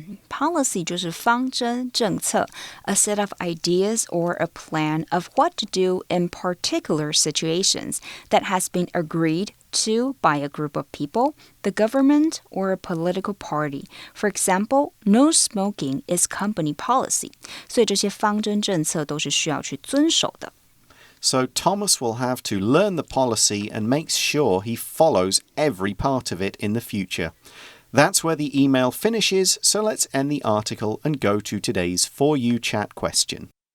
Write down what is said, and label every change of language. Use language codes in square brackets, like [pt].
[en] Policy [zh] 就是方针、政策 [en] a set of ideas or a plan of what to do in particular situations that has been agreed to by a group of people, the government, or a political party. For example, no smoking is company policy. [zh] 所以这些方针政策都是需要去遵守的。 [en] So Thomas will have to learn the policy and make sure he follows every part of it in the future. That's where the email finishes, so let's end the article and go to today's For You Chat question.